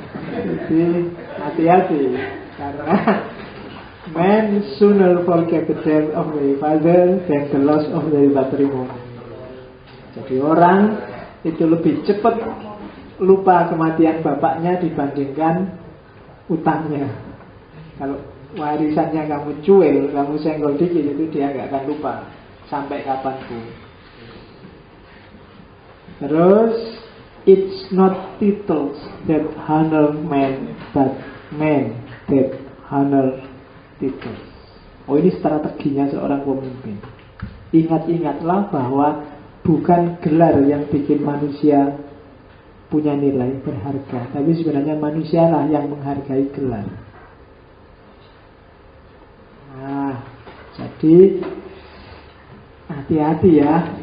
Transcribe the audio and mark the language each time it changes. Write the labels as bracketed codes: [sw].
[id] Jadi hati-hati karena [en] man sooner forget the death of their father than the loss of their patrimony. [id] Jadi orang itu lebih cepat lupa kematian bapaknya dibandingkan utangnya. Kalau warisannya kamu cuel, kamu senggol dikit, itu dia nggak akan lupa sampai kapanpun. Terus, [en] it's not titles that honor man, but man that honor titles. [id] Oh, ini strateginya seorang pemimpin. Ingat-ingatlah bahwa bukan gelar yang bikin manusia punya nilai berharga, tapi sebenarnya manusialah yang menghargai gelar. Nah, jadi hati-hati ya.